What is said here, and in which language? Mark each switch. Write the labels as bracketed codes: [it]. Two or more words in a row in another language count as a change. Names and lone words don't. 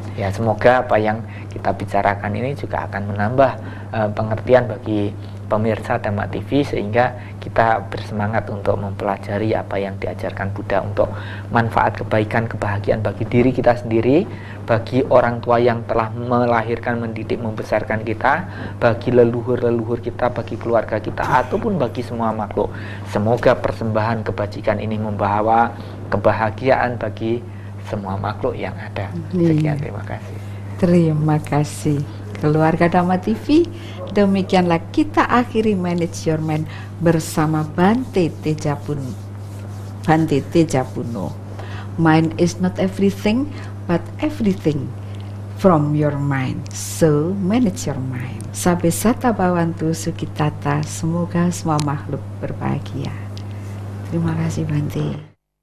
[id] Ya, semoga apa yang kita bicarakan ini juga akan menambah pengertian bagi pemirsa Dhamma TV, sehingga kita bersemangat untuk mempelajari apa yang diajarkan Buddha untuk manfaat kebaikan, kebahagiaan bagi diri kita sendiri, bagi orang tua yang telah melahirkan, mendidik, membesarkan kita, bagi leluhur-leluhur kita, bagi keluarga kita, ataupun bagi semua makhluk. Semoga persembahan kebajikan ini membawa kebahagiaan bagi semua makhluk yang ada. Sekian, terima kasih. Terima kasih keluarga Dhamma TV. Demikianlah kita akhiri Manage Your Mind bersama Bhante Tejapuno. [en] Mind is not everything, but everything from your mind. So manage your mind. [pi] Sabe sata bhavantu sukitata. [id] Semoga semua makhluk berbahagia. Terima kasih Bhante.